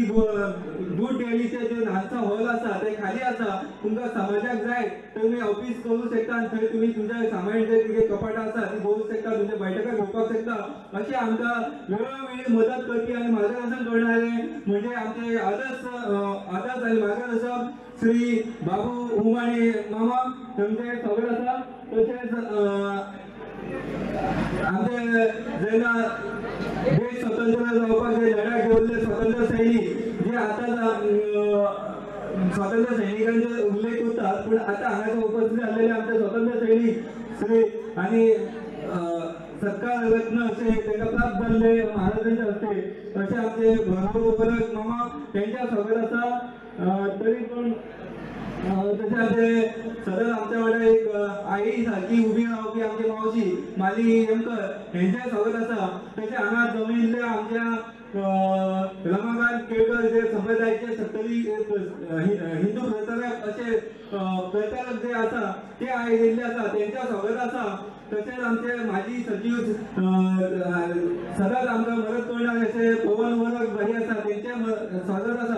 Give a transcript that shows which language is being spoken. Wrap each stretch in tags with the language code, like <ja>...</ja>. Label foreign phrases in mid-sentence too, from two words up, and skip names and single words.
<kok>दूध डेअरीचे जे ल्हानसो हॉल आसा ते खाली आसा तुमकां समाजाक जाय तर तुमी ऑफिस करूंक शकता आनी थंय तुमी तुमच्या सामान जे कितें कपाटां आसा ती दवरूंक शकता तुमच्या बैठका घेवपाक शकता अशी आमकां वेळोवेळी मदत करपी आनी मार्गदर्शन करणारे म्हणजे आमचे आदर्श आनी मार्गदर्शक श्री बाबू उमाणे मामा तुमचे स्वागत आसा तशेंच आमचे जेन्ना देश स्वतंत्र जावपाक जे लढा घेवल्ले स्वतंत्र सैनीक जे आतां स्वातंत्र्य सैनिकांचे उल्लेख</kok> <mr>करतात पण आता हांगासर उपस्थित आसलेले आमचे स्वातंत्र्य सैनिक श्री आणि सत्कार रत्न असे त्यांना प्राप्त झाले महाराजांच्या हस्ते असे आमचे भरपूर मामा त्यांच्या स्वागत असा तरी पण तसे आमचे सदर आमच्या वाड्यात एक आई सारखी उभी रावपी आमची मावशी माली येमकर यांच्या स्वागत असा.</mr> <kok>तसे हांगा जमिल्ल्या आमच्या रमाकांत केळकर जे संप्रदायाचे सत्तरी हिंदू प्रचारक असे प्रचारक जे आसा ते आयिल्ले आसा त्यांच्या स्वागत आसा. तसेच आमचे माजी सचिव सदांच आमकां मदत करणारे असे पवन वरक भाई आसा त्यांचे स्वागत आसा.</kok>